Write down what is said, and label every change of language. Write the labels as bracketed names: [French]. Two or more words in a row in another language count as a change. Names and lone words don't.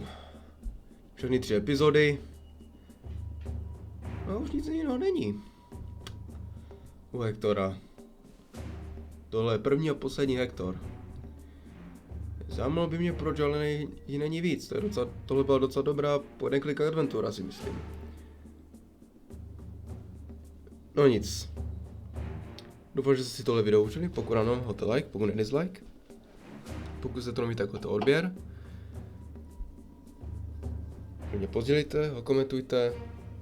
[Czech] Všechny 3 epizody. A už nic jiného není. U Hectora. Tohle je první a poslední Hector. Zajímalo by mě, proč, ale jí není víc. Tohle byla docela dobrá [English] point-and-click [Czech] adventura, si myslím. No nic. Doufám, že jste si tohle video užili. Pokud ano, hoďte like, pokud ne dislike. Pokud se to neví, tak hoďte odběr. Mě podělíte, ho komentujte.